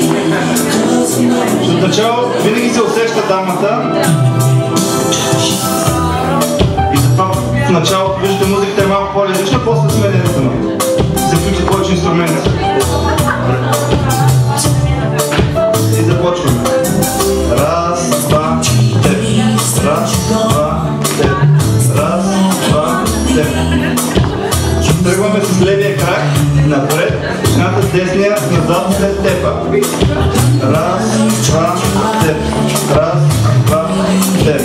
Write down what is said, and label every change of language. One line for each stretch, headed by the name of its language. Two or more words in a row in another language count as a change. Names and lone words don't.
Bulgarian: От начало винаги се усеща дамата. И затова в началото виждате музиката е малко по-различна, после сменя ритъма. Се включат повече инструменти. И започваме. Раз, два, теп. Раз, два, теп. Раз, два, теп. Тръгваме с левия крак напред, едната с десния назад след тепа. Раз, два, теп. Раз, два, теп.